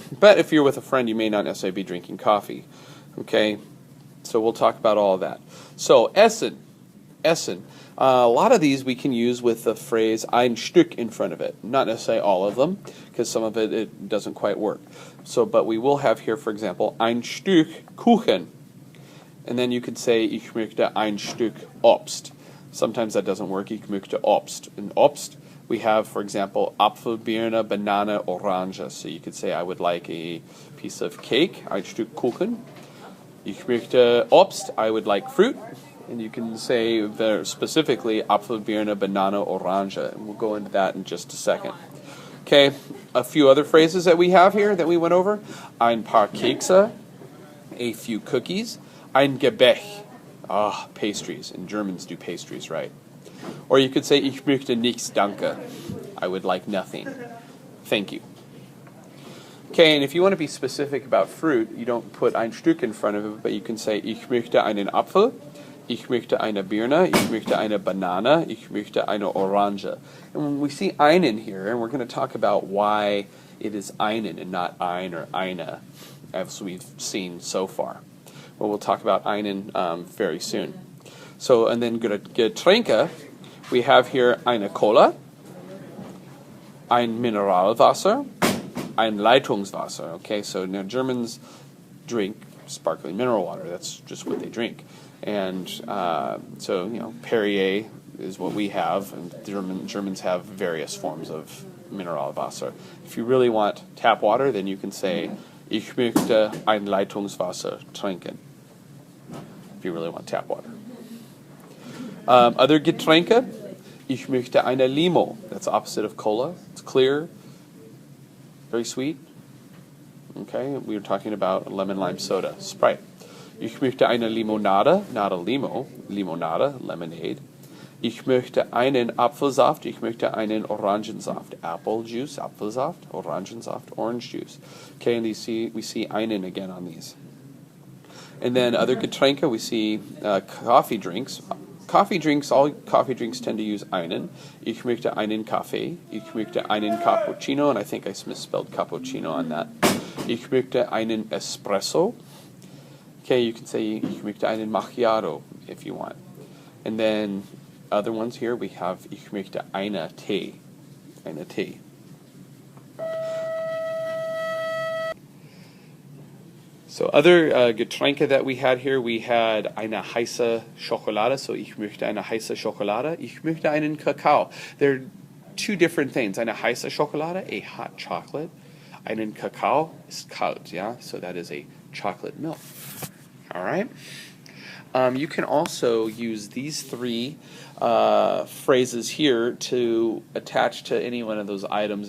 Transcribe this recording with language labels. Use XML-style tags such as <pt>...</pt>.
<en>But if you're with a friend, you may not necessarily be drinking coffee. Okay? So we'll talk about all of that. So, essen. Essen. A lot of these we can use with the phrase ein Stück in front of it. Not necessarily all of them, because some of it doesn't quite work. So, but we will have here, for example,</en> <de>ein Stück Kuchen.</de> <en>And then you could say,</en> <de>ich möchte ein Stück Obst.</de> <en>Sometimes that doesn't work,</en> <de>ich möchte Obst.</de> <en>In Obst, we have, for example, Apfel, Birne, Banane, Orange. So you could say, I would like a piece of cake,</en> <de>ein Stück Kuchen. Ich möchte Obst,</de> <en>I would like fruit. And you can say there specifically Apfel, Birne, Banane, Orange. And we'll go into that in just a second. Okay, a few other phrases that we have here that we went over.</en> <de>Ein paar Kekse,</de> <en>a few cookies.</en> <de>Ein Gebäck, pastries.</de> <en>And Germans do pastries, right? Or you could say,</en> <de>ich möchte nichts, danke.</de> <en>I would like nothing. Thank you. Okay, and if you want to be specific about fruit, you don't put ein Stück in front of it, but you can say,</en> <de>ich möchte einen Apfel. Ich möchte eine Birne, ich möchte eine Banane, ich möchte eine Orange.</de> <en>And when we see einen here, and we're going to talk about why it is einen and not ein or eine, as we've seen so far. Well, we'll talk about einen very soon. So, and then Getränke, we have here</en> <de>eine Cola, ein Mineralwasser, ein Leitungswasser.</de> <en>Okay, so now Germans drink sparkling mineral water. That's just what they drink. And so, you know, Perrier is what we have, and Germans have various forms of Mineralwasser. If you really want tap water, then you can say,</en> <de>ich möchte ein Leitungswasser trinken.</de> <en>If you really want tap water.</en> <de>Other Getränke, ich möchte eine Limo.</de> <en>That's the opposite of cola. It's clear, very sweet. Okay, we were talking about lemon lime soda, Sprite.</en> <de>Ich möchte eine Limonade,</de> <en>not a limo,</en> <de>Limonade, lemonade. Ich möchte einen Apfelsaft, ich möchte einen Orangensaft.</de> <en>Apple juice, Apfelsaft, Orangensaft, orange juice. Okay, and we see einen again on these. And then other Getränke, we see coffee drinks. All coffee drinks tend to use einen.</en> <de>Ich möchte einen Kaffee. Ich möchte einen Cappuccino,</de> <en>and I think I misspelled cappuccino on that.</en> <de>Ich möchte einen Espresso.</de> <en>Okay, you can say,</en> <de>ich möchte einen Macchiato</de> <en>if you want. And then other ones here, we have,</en> <de>ich möchte eine Tee. Eine Tee.</de> <en>So other Getränke that we had here, we had</en> <de>eine heiße Schokolade. So ich möchte eine heiße Schokolade. Ich möchte einen Kakao.</de> <en>They're two different things.</en> <de>Eine heiße Schokolade,</de> <en>a hot chocolate.</en> <de>Einen Kakao</de> <en>is kalt, yeah? So that is a chocolate milk. All right. You can also use these three phrases here to attach to any one of those items.</en>